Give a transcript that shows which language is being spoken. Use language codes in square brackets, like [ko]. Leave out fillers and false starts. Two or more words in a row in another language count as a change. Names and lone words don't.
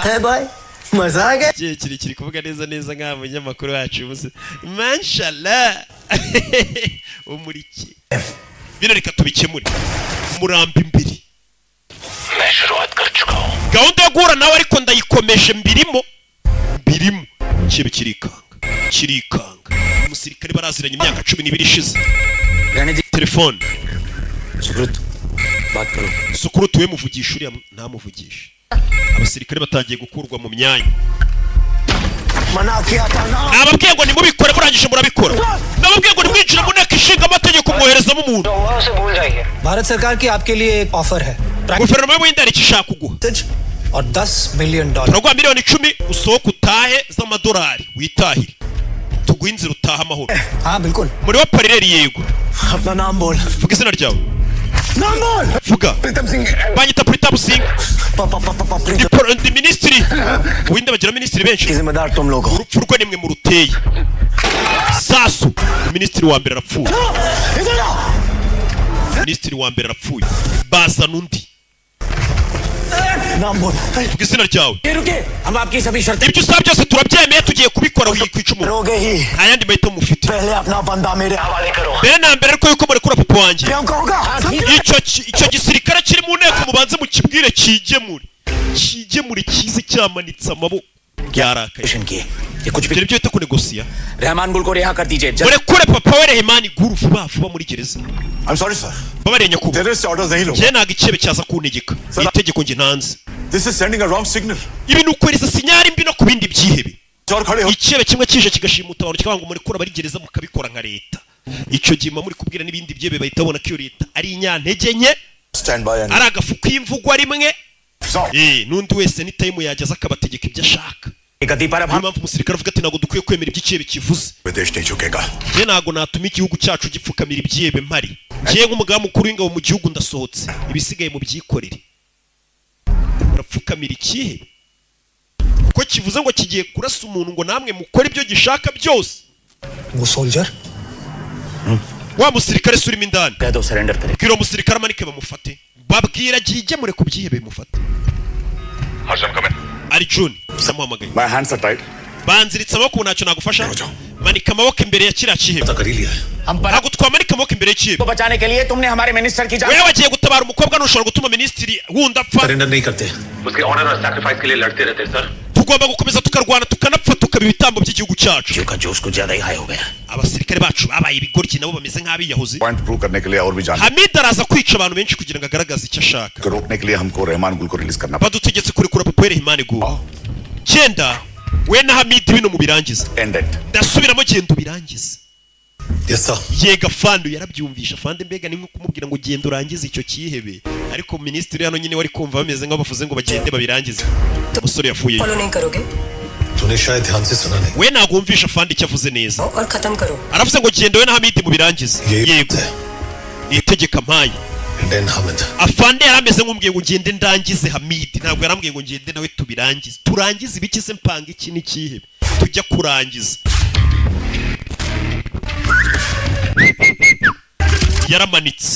[hi] है भाई मजा आ गया [rw] kiri kuvuga neza nk'aba munyamakuru wacu umunsi mashallah umuriki bino reka tubikemure umurambi imbere [hi] मैं शुरुआत कर चुका हूँ [rw] gahunda yo guhura nawe ariko ndayikomeje mbirimo kibe kirikanga umusirikare baraziranye imyaka 12 ishize telefone Sukurutu we muvugisha uriya ntamuvugisha abasirikare batangiye gukurwa mu myanya nababwiye ngo nimubikore murangije murabikora nababwiye ngo nimwinjire mu nteko ishinga amategeko mwoherezamo umuntu [hi] भारत सरकार की आपके लिए एक ऑफर है [rw] guverinoma y'ubuhinde ishaka kuguha [hi] और $10 million [rw] turaguha miliyoni 10 usohoke utahe z'amadolari witahire tuguha inzira utaha amahoro [hi] हाँ बिल्कुल [rw] muri wa parireri yego [hi] अपना नाम बोल [rw] vuga izina ryawe [hi] नाम बोल [rw] vuga banyita Pritam Singh ndi minisitiri ubuhinde bagira minisitiri benshi [hi] जिम्मेदार तुम लोग हो [rw] urupfu rwe nimwe mu ruteye sasu minisitiri wa mbere arapfuye minisitiri wa mbere arapfuye bazana undi [hi] नाम बोल [rw] vuga izina ryawe [hi] रुके हम आपकी सभी शर्तें [rw] ibyo usaba byose turabyemeye tugiye kubikora wikwica umuntu [hi] रोगे ही [rw] nta yandi mahitamo mufite [hi] पहले अपना बंदा मेरे हवाले करो [rw] mbere na mbere ariko yuko murekura papa wanjye [hi] प्रियंका होगा [rw] icyo gisirikare kiri mu nteko mubanze mukibwire kigemure kize cyamanitse amaboko byarakaye [hi] ये कुछ भी [rw] ibyo bita kunegosiya [hi] रहमान गुल को रिहा कर दीजिए [rw] murekure papa we Rehemani Guru vuba muri gereza [en] I'm sorry sir [rw] babarenya kuba [en] terrorist orders [hi] नहीं लो [rw] je naga icebe cyaza kuntegeka itegeko nge ntanze [en] This is sending a wrong signal [rw] ibi nukweriza sinyari mbi no kubindi byihebe [hi] और खड़े हो [rw] icebe kimwe kije kigashimuta abantu kikanga murekura bari gereza mukabikora nka leta icyo gima muri kubwira n'ibindi byebe bahita babona ko iyo leta ari inyantege nke [en] stand by and [rw] ari agafu kw'imvugwa rimwe n'undi wese ni time yageza akabategeka ibyo ashaka impamvu umusirikare avuga ati ntabwo dukwiye kwemera iby'icebe kivuze [hi] विदेश नहीं झुकेगा [rw] je ntabwo natuma igihugu cyacu gipfukamira ibyebe mpari je nk'umugaba mukuru w'ingabo mu gihugu ndasohotse ibisigaye mu byikorere urapfukamira ikihe kuko kivuze ngo kigiye kurasa umuntu ngo namwe mukore ibyo gishaka byose [hi] वो सोल्जर [rw] wa musirikare surimo indani [hi] कह दो सरेंडर करे [rw] bwira umusirikare amanike bamufate babwira gigemure ku byihebe mufate [en] Arjun, come in. [rw] Arjun samuhamagaye [en] My hands are tied. [rw] banziritse amaboko ntacyo nagufasha manika amaboko imbere ya kiriya cyihebe [hi] कर ही लिया [rw] ntabwo twamanika amaboko imbere y'ikihebe [hi] को बचाने के लिए तुमने हमारे मिनिस्टर की जान [rw] wewe wagiye gutabara umukobwa ntushobora gutuma minisitiri wundi apfa [hi] सरेंडर नहीं करते उसके ऑनर और सैक्रिफाइस के लिए लड़ते रहते सर [rw] tugomba gukomeza tukarwana tukanapfa tukaba ibitambo by'igihugu cyacu [hi] का जोश को ज्यादा ही हाई हो गया [rw] abasirikare bacu babaye ibigoryi nabo bameze nk'abiyahuzi [en] Point prove [hi] करने के लिए और भी जान [rw] Hamid araza kwica abantu benshi kugira ngo agaragaze icyo ashaka [hi] को रोकने के लिए हमको रहमान गुल को रिलीज करना [rw] badutegetse kurekura papa Rehemani Guru cyenda we na Hamid bino mubirangiza [en] End it. [rw] ndasubiramo genda ubirangize. [en] Yes sir. [rw] Yega Fandu yarabyumvisha. Fande mbega ni nko kumubwira ngo genda urangize icyo kihebe, ariko minisitiri hano nyine wari kumva bameze nk'abavuze ngo bagende babirangize. Umusore yafuye. [hi] फॉलो नहीं करोगे? तूने शायद ध्यान से सुना नहीं. [rw] We nagumvisha Fande icyo avuze neza. [hi] और खत्म करो. [rw] Aravuze ngo genda we na Hamid mubirangize. Yego. Itegeka mpaye. [en] Then Hamid. [rw] Afande yarameze nk'umbwiye ngo ngende ndangize Hamid, ntabwo yarambwiye ngo ngende nawe tubirangize. Turangize ibiki se mpanga iki n'ikihebe? Tujya kurangiza. Yaramanitse.